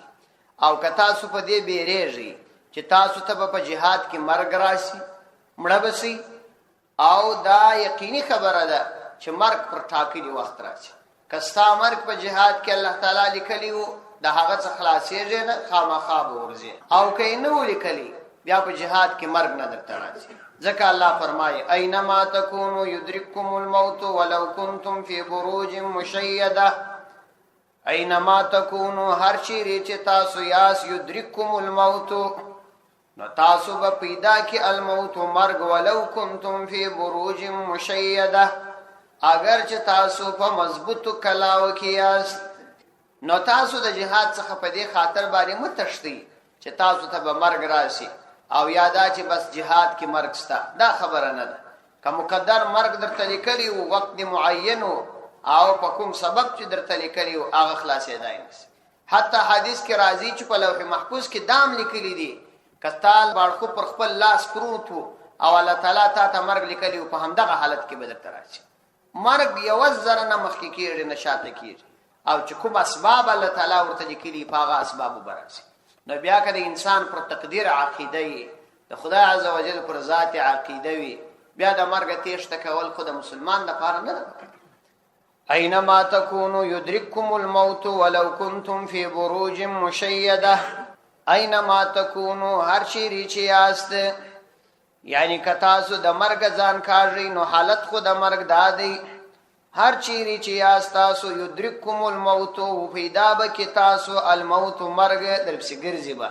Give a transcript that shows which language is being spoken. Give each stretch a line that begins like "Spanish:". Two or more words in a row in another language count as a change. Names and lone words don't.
Pashto: او که تاسو په دې بیریږئ چې تاسو ته په جهاد کې مرګ راشي، مړه بسي، او دا یقیني خبره ده چې مرګ پر ټاکلي وخت راځي. که ستا مرګ په جهاد کې الله تعالی لیکلی وو د هغه څخه خلاصېږي نه، خامخا به ورځي. او که یې نه و لیکلی بیا په جهاد کې مرګ نه درته راځي. ځکه الله فرمایي
Arabic: اینما تکونوا یدرککم الموت ولو کنتم فی بروج مشیده. اینما تکونوا
Pashto: هر چیرې چې تاسو یاس
Arabic: یدرککم الموت،
Pashto: نو تاسو به پیدا کی الموت مرگ
Arabic: ولو کنتم فی بروج مشیده،
Pashto: اگر چې تاسو په مضبوطو کلاو کې یاست. نو تاسو د جهاد څخه په دې خاطر باندې متشتي چې تاسو ته به مرګ راشي او یادا چې بس جهاد کې مرګ ستا، دا خبره نه ده. که مقدر مرګ درته لیکلی و وقت معین او په کوم سبب چې درته لیکلی و هغه خلاصېدای نشي. حتی حدیث کې راځي چې په لوح محفوظ کې دام لیکلی دي کتال باړخو پر خپل لاس پروت او الله تعالی تا ته مرګ لیکلی په همدغه حالت کې به درته راشي. مرګ یو ذره نه مخکې کېږي نه شاته کېږي، او چې کوم اسباب الله تعالی ورته لیکلي په هغه اسبابو به راځي. نو بیا که د انسان پر تقدیر عقیده وي، د خدای عز وجل پر ذات عقیده وي، بیا د مرګ تیښته کول خو د مسلمان دپاره نه ده.
Arabic: اینما تکونوا یدرککم الموت ولو کنتم فی بروج مشیده. اینما تکونو
Pashto: هر چیرې چې یاست، یعنی که تاسو د مرګ ځان کاږئ نو حالت خو د مرګ دا دی. هر چیرې چې یاست تاسو
Arabic: یدرککم الموت،
Pashto: پیدا به کې تاسو الموت مرګ درپسې ګرځي به.